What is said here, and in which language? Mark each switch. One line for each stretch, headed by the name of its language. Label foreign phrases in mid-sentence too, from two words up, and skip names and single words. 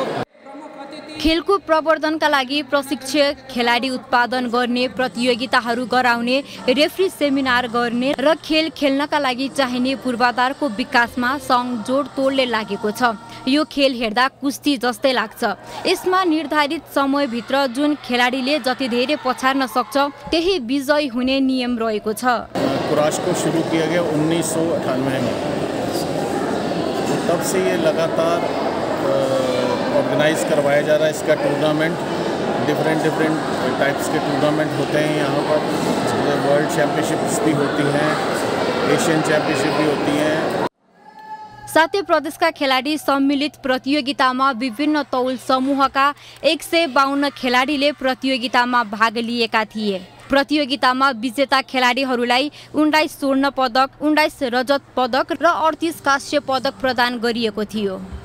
Nepali: खेलको प्रवर्धनका लागि प्रशिक्षक, खेलाडी उत्पादन गर्ने, प्रतियोगिताहरू गराउने, रेफ्री सेमिनार गर्ने र खेल खेल्नका लागि चाहिने पूर्वाधारको विकासमा सङ्घ जोडतोडले लागेको छ। यो खेल हेर्दा कुस्ती जस्तै लाग्छ। यसमा निर्धारित समयभित्र जुन खेलाडीले जति धेरै पछार्न सक्छ त्यही विजयी हुने नियम रहेको छ।
Hindi: कुराश को शुरू किया गया 1998 में। तब से ये लगातार ऑर्गेनाइज करवाया जा रहा है। इसका टूर्नामेंट
English: different types
Hindi: के टूर्नामेंट होते हैं यहाँ पर।
English: world championships
Hindi: भी होती हैं,
English: Asian championship
Hindi: भी होती हैं।
Nepali: साथै प्रदेशका खेलाडी सम्मिलित प्रतियोगितामा विभिन्न तौल समूहका 152 खेलाडीले प्रतियोगितामा भाग लिएका थिए। प्रतियोगितामा विजेता खेलाडीहरूलाई 19 स्वर्ण पदक, 19 रजत पदक र 38 कांस्य पदक प्रदान गरिएको थियो।